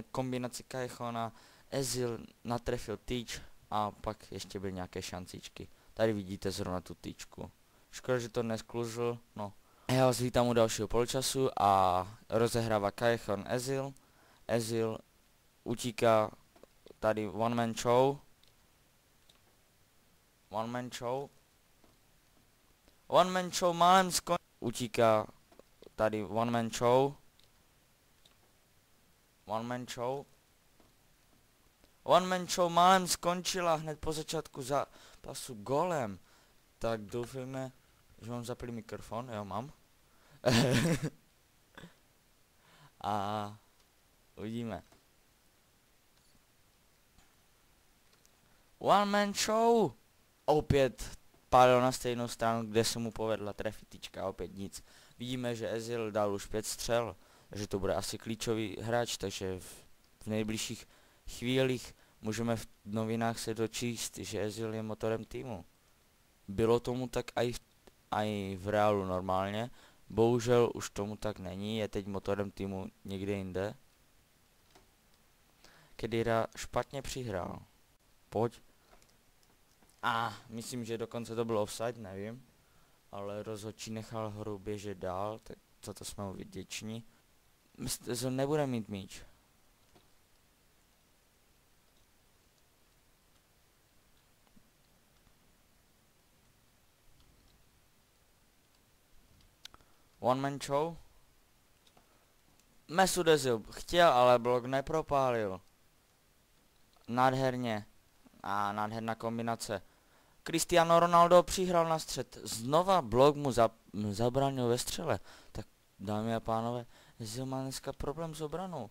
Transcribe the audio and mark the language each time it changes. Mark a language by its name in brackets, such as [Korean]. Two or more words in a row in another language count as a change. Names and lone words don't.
[Czech] Kombinaci Callejona, Özil natrefil tyč a pak ještě byly nějaké šancičky. Tady vidíte zrovna tu tyčku. Škoda, že to neskluzl, no. Já vás vítám u dalšího poločasu a rozehrává Callejon Özil. Özil utíká tady [English] one man show. One man show [Czech] málem skončil. Utíká tady [English] one man show. One man show [Czech] málem skončila hned po začátku zápasu golem. Tak doufejme, že mám zaplý mikrofon, jo mám. A uvidíme. [English] One man show! [Czech] Opět pálil na stejnou stranu, kde se mu povedla trefitička, opět nic. Vidíme, že Özil dal už 5 střel, že to bude asi klíčový hráč, takže v nejbližších chvílích můžeme v novinách se dočíst, že Özil je motorem týmu. Bylo tomu tak i v reálu normálně, bohužel už tomu tak není, je teď motorem týmu někde jinde. Khedira špatně přihrál. Pojď. Myslím, že dokonce to bylo offside, nevím. Ale rozhodčí nechal hru běžet dál, tak za to jsme mu vděční. Myslíte, že nebude mít míč? [English] One man show? [Czech] Mesut Özil chtěl, ale blok nepropálil. Nádherně. Nádherná kombinace. Cristiano Ronaldo přihrál na střed. Znova blok mu zabránil ve střele. Tak dámy a pánové, Ezil má dneska problém s obranou.